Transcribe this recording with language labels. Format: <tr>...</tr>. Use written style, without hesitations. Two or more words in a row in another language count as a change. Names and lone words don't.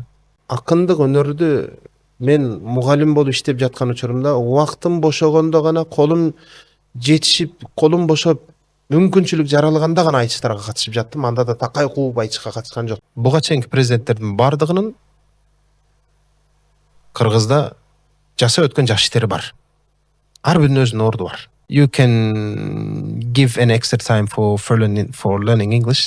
<ky>Акындык өнөрдү мен мугалим болуп иштеп жаткан учурумда убактым бошогондо гана, колум жетишип, колум бошоп, мүмкүнчүлүк жаралганда гана айтыштарга катышып жаттым. Анда да такай кууп айтышка катышкан жок. Буга чейинки президенттердин бардыгынын Кыргызда жасап өткөн жакшы иштери бар. Ар биринин өзүнүн орду бар.</ky> <en>You can give an extra time for learning English.</en>